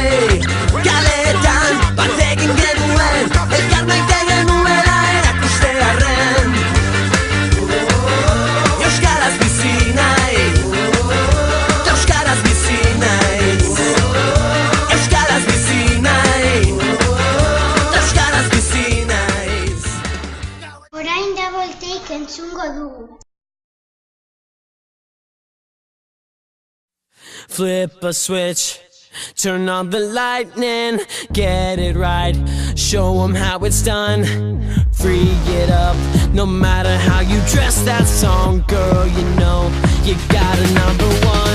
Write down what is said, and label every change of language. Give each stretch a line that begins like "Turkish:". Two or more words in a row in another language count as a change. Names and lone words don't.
Basque: Kaletan bat egin genuen, elkar maite genuela erakustearren. Euskaraz bizi nahi, euskaraz bizi naiz. Euskaraz bizi nahi, euskaraz bizi naiz. Orain double take entzungo dugu.
English: Flip a switch, turn on the lightning, get it right, show them how it's done. Free it up, no matter how you dress that song, girl, you know you got a number one.